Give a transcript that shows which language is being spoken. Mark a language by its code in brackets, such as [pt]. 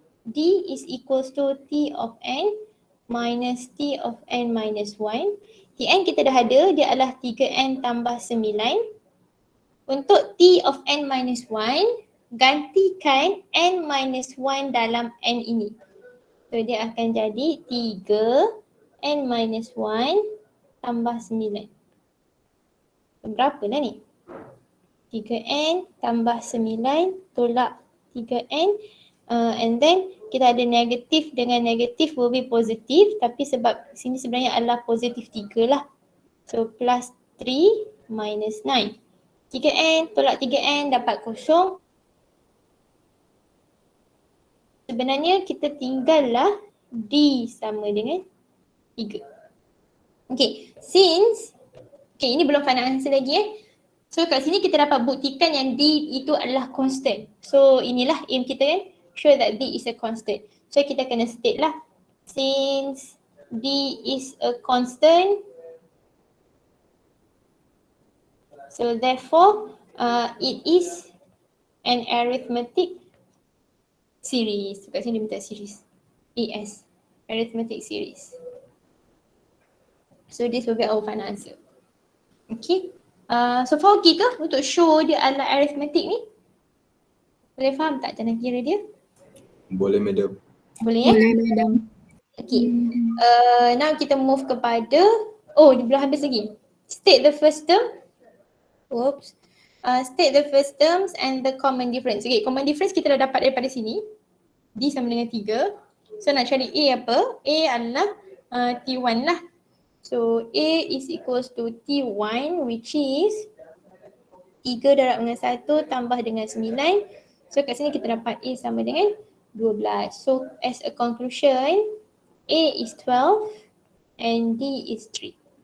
[en] D is equals to T of n minus T of n minus 1. [ms] Tn kita dah ada, dia adalah 3n tambah 9. Untuk T of n minus 1, gantikan n minus 1 dalam n ini. So dia akan jadi 3 n minus 1 tambah 9. Berapa dah ni? 3n tambah 9 tolak 3n. [en] And then [ms] kita ada negatif dengan negatif [en] will be [ms] positif, tapi sebab sini sebenarnya adalah positif 3 lah. [en] So plus 3 minus 9. [ms] 3n tolak 3n dapat kosong. Sebenarnya kita tinggallah D sama dengan 3. Okay, since, okay ini belum final answer lagi So kat sini kita dapat buktikan yang D itu adalah constant. [en] So inilah aim kita kan, show that D is a constant. [ms] So kita kena state lah, [en] since D is a constant, so therefore it is an arithmetic series. [ms] Kat sini dia minta series, AS, arithmetic series. [en] So this will be our final answer. Okay. [ms] So far okay ke untuk show dia adalah arithmetic ni? Boleh faham tak cara kira dia? Boleh madam. Boleh ya? Boleh, madam. Okay. Now kita move kepada, dia belum habis lagi. [en] State the first term. Oops. State the first terms and the common difference. [ms] Okay, common difference kita dah dapat daripada sini. D sama dengan 3. So nak cari A apa? A adalah T1 lah. [en] So A is equals to T1 which is 3 [ms] darab dengan 1 tambah dengan 9. So kat sini kita dapat A sama dengan 12. [en] So as a conclusion, A is 12 and D is 3.